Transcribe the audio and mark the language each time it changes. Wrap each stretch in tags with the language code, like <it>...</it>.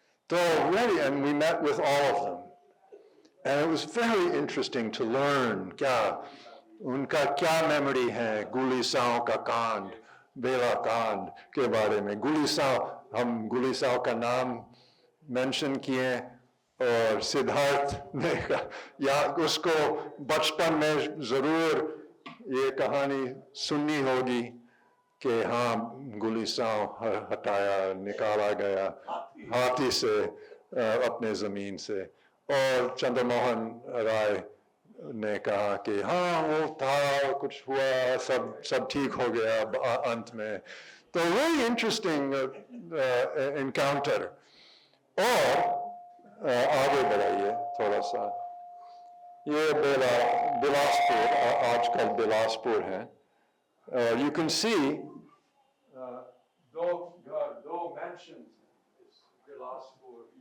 <en>So really, and we met with all of them. And it was very interesting to learn</en> <hi>उनका क्या memory है गुलीसाव का कांड, बेला कांड के बारे में। हम गुलीसाव का नाम mention किए और सिद्धार्थ ने या उसको बचपन में जरूर ये कहानी सुननी होगी कि हाँ गुलीसाव हटाया, निकाला गया हाथी से अपने जमीन से। और चंद्रमोहन राय ने कहा कि हाँ वो था, कुछ हुआ, सब ठीक हो गया अंत में।</hi> <en>तो very interesting encounter।</en> <hi>और आगे बढ़ाइए थोड़ा सा। ये बिलासपुर, आजकल बिलासपुर है।</hi> <en>You can see two mansions Bilaspur.</en>